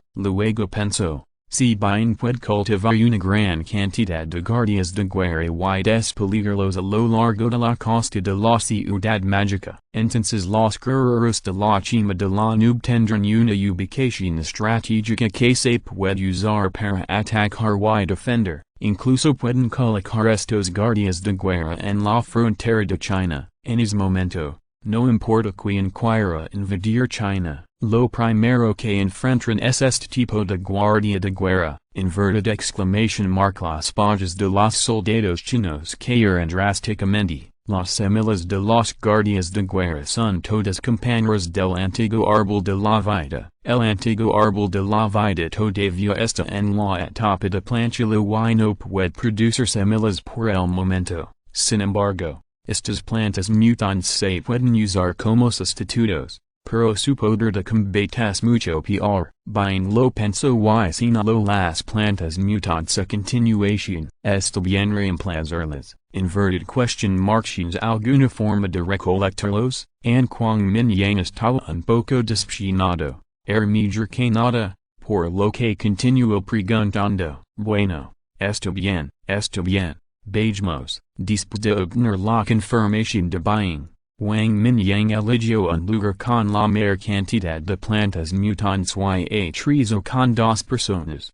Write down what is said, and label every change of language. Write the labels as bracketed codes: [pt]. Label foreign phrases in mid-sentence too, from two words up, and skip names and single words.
[es] Luego pensó, si bien puede cultivar una gran cantidad de guardias de guerra y despeligarlos a lo largo de la costa de la ciudad mágica, entonces los guerreros de la cima de la nube tendrán una ubicación estratégica que se puede usar para atacar y defender. incluso pueden colocar estos guardias de guerra en la frontera de China. En ese momento, no importa quien quiera invadir China, lo primero que enfrentan es este tipo de guardia de guerra, [en] inverted exclamation mark. [es] Las bajas de los soldados chinos cayeron drásticamente. Las semillas de los guardias de guerra son todas compañeras del antiguo árbol de la vida. El antiguo árbol de la vida todavía está en la etapa de planchilo y no puede producir semillas por el momento. Sin embargo, estas plantas mutantes se pueden usar como sustitutos, pero su poder de combate es mucho peor. Bien lo pensó y señaló las plantas mutantes a continuación. Está bien reemplazarlas. [en] Inverted question mark. [es] ¿Tienes alguna forma de recolectarlos? Wang Mingyang estaba un poco decepcionado. Mejor que nada, por lo que continuó preguntando. Bueno, está bien, está bien. Vejamos, después de obtener la confirmación de buying, Wang Mingyang eligió un lugar con la mayor cantidad de plantas mutantes y aterrizó con 2 personas.